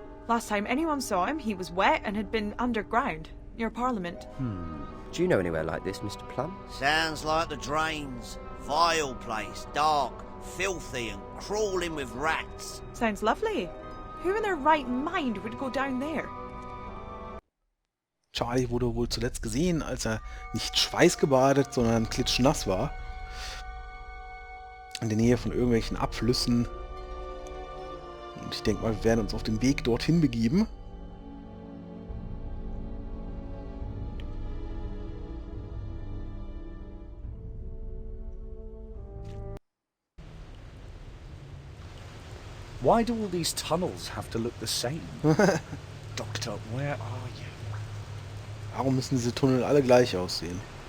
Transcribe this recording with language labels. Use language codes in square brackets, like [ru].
[en] Last time anyone saw him, he was wet and had been underground, near Parliament. Do you know anywhere like this, Mr. Plum? Sounds like the drains. Vile place, dark, filthy and crawling with rats. Sounds lovely. Who in their right mind would go down there? [de] Charlie wurde wohl zuletzt gesehen, als er nicht schweißgebadet, sondern klitschnass war. In der Nähe von irgendwelchen Abflüssen. Und ich denke mal, wir werden uns auf den Weg dorthin begeben. [en] Why do all these tunnels have to look the same? Doctor, where are you? [de] Warum müssen diese Tunnel alle gleich aussehen?